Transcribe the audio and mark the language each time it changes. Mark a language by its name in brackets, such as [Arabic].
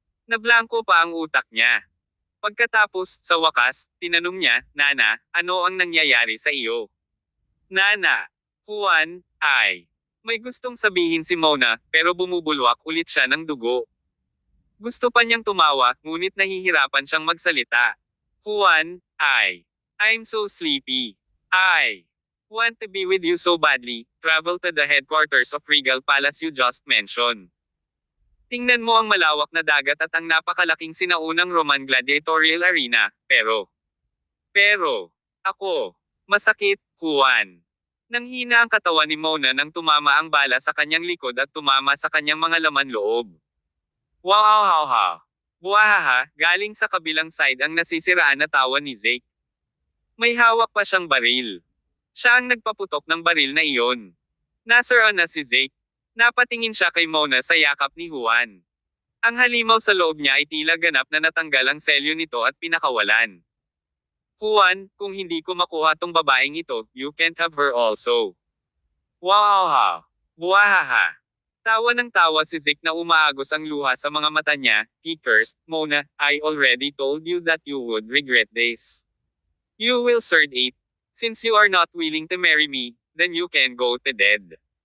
[Filipino] Nablangko pa ang utak niya. Pagkatapos, sa wakas, tinanong niya, Nana, ano ang nangyayari sa iyo? Nana, Juan, ay. May gustong sabihin si Mona, pero bumubulwak ulit siya ng dugo. Gusto pa niyang tumawa, ngunit nahihirapan siyang magsalita. [English] Juan, ay. I'm so sleepy. I want to be with you so badly. Travel to the headquarters of Regal Palace you just mentioned. [Filipino] Tingnan mo ang malawak na dagat at ang napakalaking sinaunang Roman gladiatorial arena, pero, ako, masakit, Juan. Nanghina ang katawan ni Mona nang tumama ang bala sa kanyang likod at tumama sa kanyang mga laman loob. Wow! Buwahaha, galing sa kabilang side ang nasisiraan na tawa ni Zeke. May hawak pa siyang baril. Siya ang nagpaputok ng baril na iyon. Nasaan na si Zeke. Napatingin siya kay Mona sa yakap ni Juan. Ang halimaw sa loob niya ay tila ganap na natanggal ang selyo nito at pinakawalan. Juan, kung hindi ko makuha tong babaeng ito, [English] you can't have her also. [Filipino] Wow! Buwahaha! Tawa ng tawa si Zeke na umaagos ang luha sa mga mata niya. [English] He cursed, Mona, I already told you that you would regret this. You will serve it. Since you are not willing to marry me, then you can go to dead.